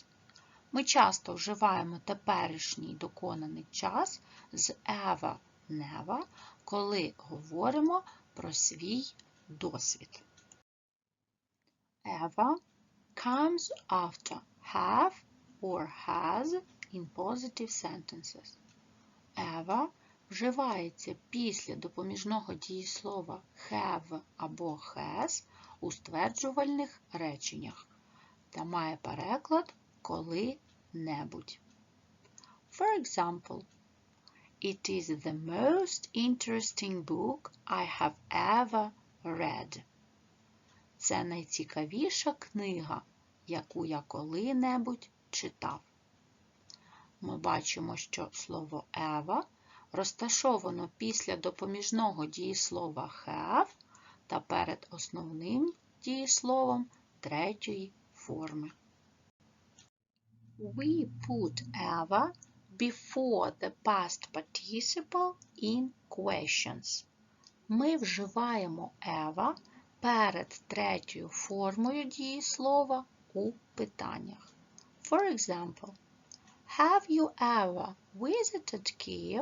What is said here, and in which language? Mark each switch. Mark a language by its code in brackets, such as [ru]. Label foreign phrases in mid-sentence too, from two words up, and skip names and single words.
[uk] Ми часто вживаємо теперішній доконаний час з [en] ever, never, [uk] коли говоримо про свій досвід. [en] Ever comes after have or has in positive sentences. [uk] Ever вживається після допоміжного дієслова have або has у стверджувальних реченнях та має переклад коли-небудь. [en] For example, it is the most interesting book I have ever read. [uk] Це найцікавіша книга, яку я коли-небудь читав. Ми бачимо, що слово ever розташовано після допоміжного дієслова have та перед основним дієсловом третьої форми. [en] We put ever before the past participle in questions. [uk] Ми вживаємо ever перед третьою формою дієслова у питаннях. [en] For example, have you ever visited Kyiv?